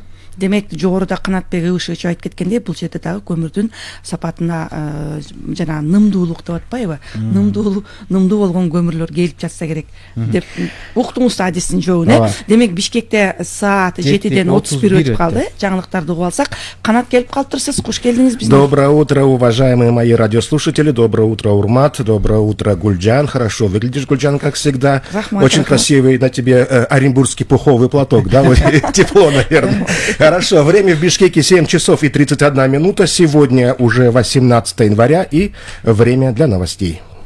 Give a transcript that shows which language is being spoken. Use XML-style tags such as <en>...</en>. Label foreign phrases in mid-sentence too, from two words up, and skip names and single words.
<ky>Демек жогоруда Канатбек Ыбышевич айтып кеткендей, бул жерде дагы көмүрдүн сапатына жана нымдуулук деп атпайбы? Нымдуу болгон көмүрлөр келип жатса керек деп уктуңуз адистин жообун, Демек Бишкекте саат 7:31 өтүп калды. Жаңылыктарды угуп алсак, Канат келип калыптырсыз. Куш келдиңиз бизге.</ky> <ru>Доброе утро, уважаемые мои радиослушатели. Доброе утро, Урмат. Доброе утро, Гульджан. Хорошо выглядишь, Гульджан, как всегда. Очень красивый на тебе оренбургский пуховый платок, да? Тепло, наверное. Хорошо, время в Бишкеке 7 часов и 31 минута. Сегодня уже 18 января и время для новостей.</ru>